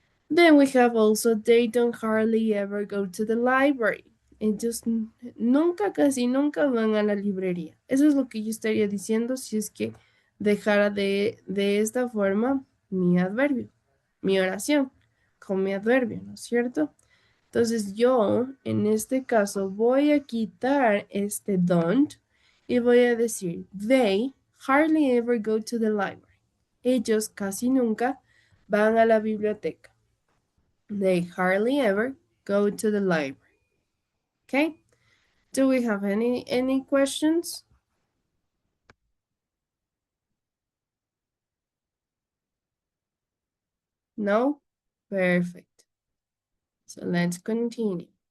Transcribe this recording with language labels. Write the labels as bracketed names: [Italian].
[English] Then we have also they don't hardly ever go to the library. [Spanish] Ellos nunca, casi nunca van a la librería. Eso es lo que yo estaría diciendo si es que dejara de esta forma mi adverbio, mi oración con mi adverbio, ¿no es cierto? Entonces yo, en este caso, voy a quitar este don't y voy a decir, [English] they hardly ever go to the library. [Spanish] Ellos casi nunca van a la biblioteca. [English] They hardly ever go to the library. Okay? Do we have any questions? No? Perfect. So let's continue.